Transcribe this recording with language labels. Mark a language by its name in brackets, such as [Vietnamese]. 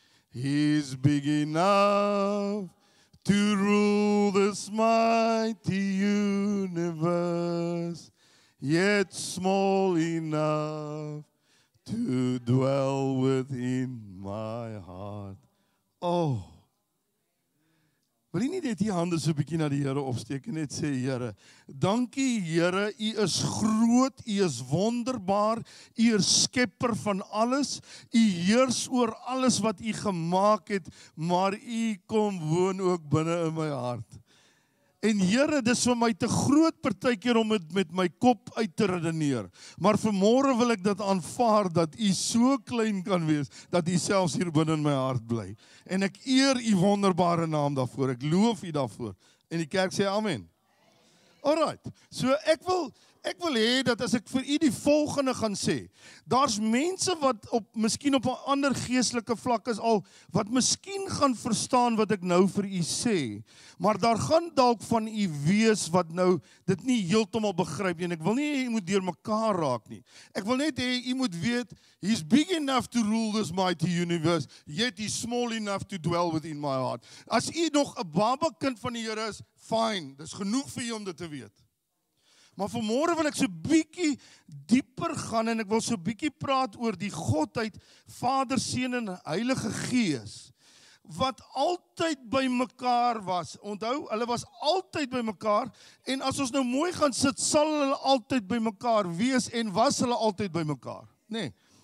[English] He's big enough to rule this mighty universe, yet small enough to dwell within my heart. [Afrikaans] Oh, wil jy nie net die hande so 'n bietjie na die Here opsteek en net sê, Here, dankie Here, U is groot, U is wonderbaar, U is skepper van alles, U heers oor alles wat U gemaak het, maar U kom woon ook binne in my hart. En Here, dis vir my te groot partykeer om dit met my kop uit te redeneer. Maar vanmôre wil ek dit aanvaar dat U so klein kan wees dat U selfs hier binne in my hart bly. En ek eer U wonderbare naam daarvoor. Ek loof U daarvoor. En die kerk sê amen. Alright. So ek wil hê dat as ek vir u die volgende gaan sê, daar's mense wat miskien op 'n ander geestelike vlak is al, wat miskien gaan verstaan wat ek nou vir u sê, maar daar gaan dalk van u wees wat nou dit nie heeltemal begryp nie, en ek wil nie hê u moet deur mekaar raak nie. Ek wil net hê u moet weet, [English] he's big enough to rule this mighty universe, yet he's small enough to dwell within my heart. [Afrikaans] As u nog 'n baba kind van die Here is, fine, dis genoeg vir u om dit te weet. Maar vanmôre wil ek so bietjie dieper gaan en ek wil so bietjie praat oor die Godheid, Vader, Seun en Heilige Gees, wat altyd by mekaar was. Onthou, hulle was altyd by mekaar, en as ons nou mooi gaan sit, sal hulle altyd by mekaar wees, en was hulle altyd by mekaar. Nee.